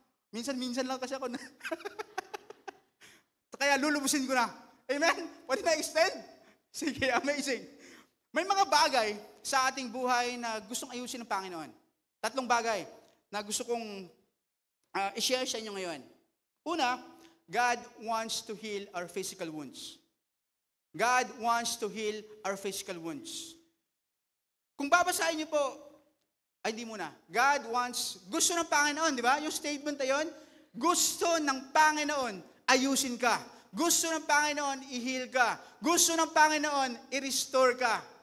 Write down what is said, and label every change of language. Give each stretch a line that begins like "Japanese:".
Filipino: Minsan-minsan lang kasi ako na. Kaya lulubusin ko na. Amen? Pwede na extend? Sige, amazing. May mga bagay sa ating buhay na gustong ayusin ng Panginoon. 3 bagay na gusto kong i-share sa inyo ngayon.
English: Una, God wants to heal our physical wounds. God wants to heal our physical wounds.
Filipino: Kung babasahin niyo po, ay hindi muna.
English: God wants,
Filipino: gusto ng Panginoon, di ba? Yung statement na yun, gusto ng Panginoon, ayusin ka. Gusto ng Panginoon, i-heal ka. Gusto ng Panginoon, i-restore ka.